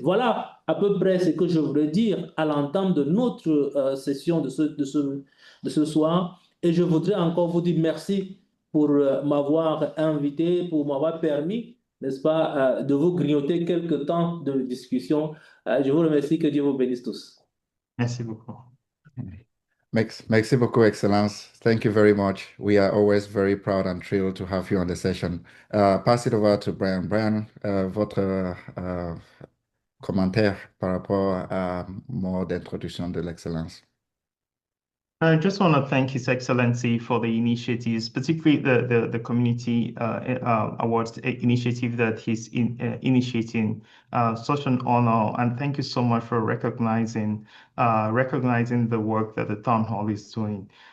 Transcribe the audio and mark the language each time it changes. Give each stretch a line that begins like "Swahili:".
French: Voilà à peu près ce que je voudrais dire à l'entame de notre session de ce soir. Et je voudrais encore vous dire merci pour m'avoir invité, pour m'avoir permis, n'est-ce pas, de vous grignoter quelques temps de discussion. Je vous remercie, que Dieu vous bénisse tous. Merci beaucoup. Merci beaucoup, Excellence.
English: Thank you very much. We are always very proud and thrilled to have you on the session. Pass it over to Brian.
French: Brian, votre commentaire par rapport à mot d'introduction de l'Excellence.
English: I just want to thank His Excellency for the initiatives, particularly the community awards initiative that he's initiating. Such an honor, and thank you so much for recognizing the work that the town hall is doing.